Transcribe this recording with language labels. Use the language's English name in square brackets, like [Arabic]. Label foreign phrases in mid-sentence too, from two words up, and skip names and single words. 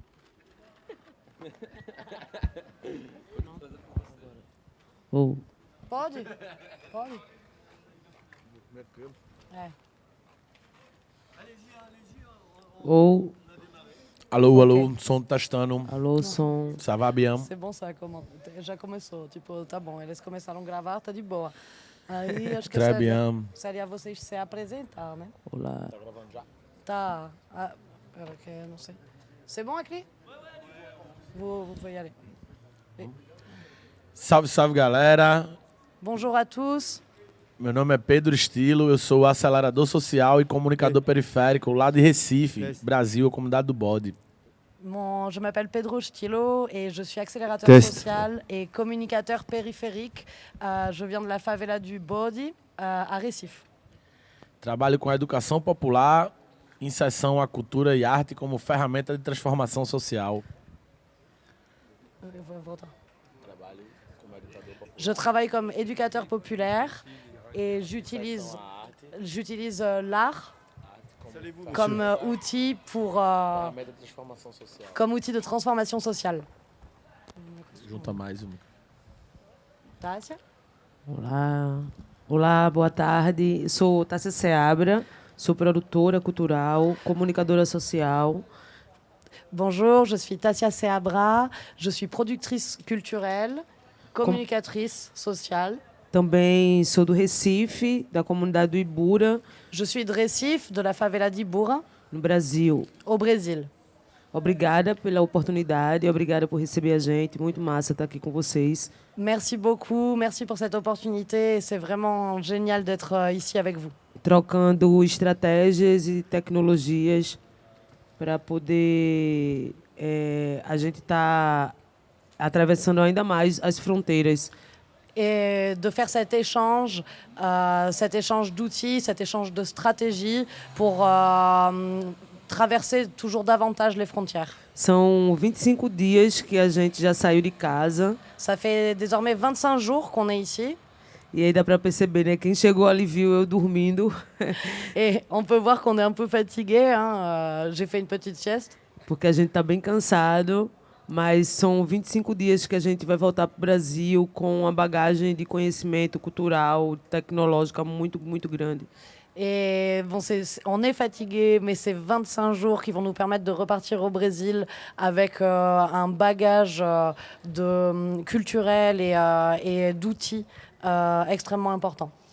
[Portuguese] Ou, Pode? Pode? É. ou, Alô, alô, som testando. alô, som. [French] Ça va bien? [Portuguese] C'est bom, já começou. Tipo, tá bom, eles começaram a gravar, tá de boa. Aí acho que [French] Très bien. [Portuguese] seria vocês se apresentar, né? Olá. Tá. Ah, pera, que eu não sei. [French] C'est bon aqui? Vous pouvez y aller. [Portuguese] Salve, salve, galera. [French] Bonjour à tous. [Portuguese] Meu nome é Pedro Estilo, eu sou acelerador social e comunicador periférico lá de Recife, Brasil, a comunidade do Bode. [French] Je m'appelle Pedro Stilo et je suis accélérateur Test. social et communicateur périphérique. Je viens de la favela du Bode, à Recife. [Portuguese] Trabalho com a educação popular, inserção à cultura e arte como ferramenta de transformação social. Eu vou voltar. [French] Je travaille comme éducateur populaire et j'utilise l'art comme outil comme outil de transformation sociale. [Portuguese] Junta mais um. Tássia? Olá. Olá, boa tarde. Sou Tássia Seabra, sou produtora cultural, comunicadora social. [French] Bonjour, je suis Tássia Seabra, je suis productrice culturelle, communicatrice sociale. [Portuguese] Também sou do Recife, da comunidade do Ibura, [French] Je suis de Recife, de la favela de Ibura, [Portuguese] no Brasil. [French] au Brésil. [Portuguese] Obrigada pela oportunidade, obrigada por receber a gente. Muito massa estar aqui com vocês. [French] Merci beaucoup, merci pour cette opportunité. C'est vraiment génial d'être ici avec vous. [Portuguese] Trocando estratégias e tecnologias para poder a gente estar atravessando ainda mais as fronteiras. [French] Et de faire cet échange d'outils, cet échange de stratégies pour traverser toujours davantage les frontières. [Portuguese] São 25 dias que a gente já saiu de casa [French] Ça fait désormais 25 jours qu'on est ici [Portuguese] e aí dá para perceber, né? Quem chegou ali viu eu dormindo, [French] et on peut voir qu'on est un peu fatigué. J'ai fait une petite sieste. [Portuguese] porque a gente está bem cansado, mas são 25 dias que a gente vai voltar para o Brasil com uma bagagem de conhecimento cultural, tecnológica muito, muito grande. [French] Et bon, on est fatigué, mais c'est 25 jours qui vont nous permettre de repartir au Brésil avec un bagage culturel et d'outils extrêmement important.